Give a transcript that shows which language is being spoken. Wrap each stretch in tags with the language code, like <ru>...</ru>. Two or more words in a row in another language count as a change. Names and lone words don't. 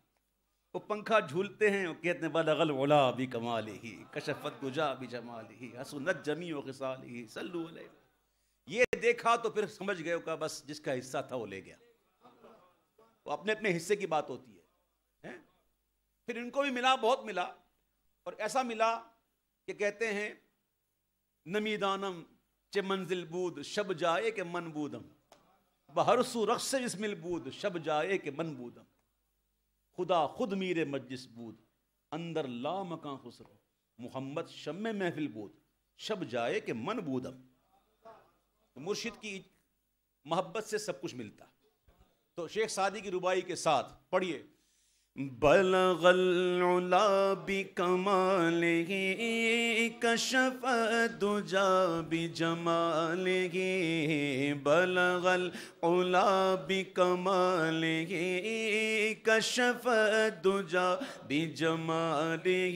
<ur>وہ پنکھا جھولتے ہیں اور کہتے ہیں</ur> <ar>بلغ العلا بکمالہ کشف الدجی بجمالہ حسنت جمیع خصالہ صلوا علیہ.</ar> <ur>یہ دیکھا تو پھر سمجھ گئے کہ بس جس کا حصہ تھا وہ لے گیا. وہ اپنے اپنے حصے کی بات ہوتی ہے. پھر ان کو بھی ملا، بہت ملا، اور ایسا ملا کہ کہتے ہیں</ur> <fa>نمیدانم چے منزل بود شب جائے کہ من بودم</fa> <ur>بہر سو رقص بسم البود شب جائے کہ من بودم.</ur> <fa>خدا خود میرے مجلس بود اندر لا مکان خسرو محمد شم محفل بود شب جائے کہ من بودم.</fa> <ur>مرشد کی محبت سے سب کچھ ملتا. تو شیخ سعدی کی ربائی کے ساتھ پڑھیے.</ur> <ar>بلغ العلا بکمالہ کشف الدجی بجمالہ بلغ العلا بکمالہ کشف الدجی بجمالہ</ar>